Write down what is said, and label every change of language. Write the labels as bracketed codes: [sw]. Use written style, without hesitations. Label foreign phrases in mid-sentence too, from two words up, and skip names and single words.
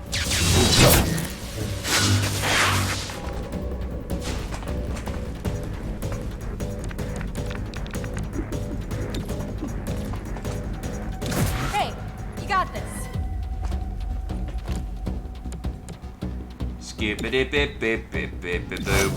[en] Hey, you got this. Skippity bip bip bip bip bip boop.